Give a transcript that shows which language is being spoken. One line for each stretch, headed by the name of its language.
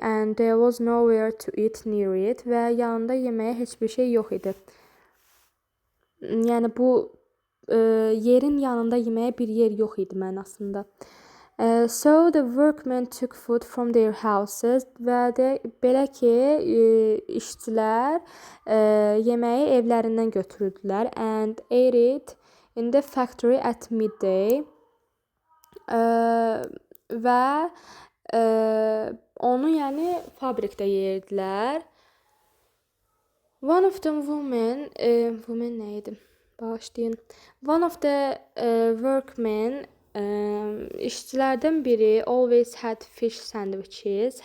English: And there was nowhere to eat near it.
Azerbaijani: Və yanında yeməyə heç bir şey yox idi. Yəni bu yerin yanında yeməyə bir yer yox idi mənasında.
English: So the workmen took food from their houses.
Azerbaijani: Və də belə ki, işçilər yeməyi evlərindən götürdülər.
English: And ate it in the factory at midday.
Azerbaijani: və onu yəni fabrikdə yeyirdilər.
English: One of the women
Azerbaijani: nə idi? Bağışlayın.
English: One of the workmen
Azerbaijani: işçilərdən biri
English: always had fish sandwiches.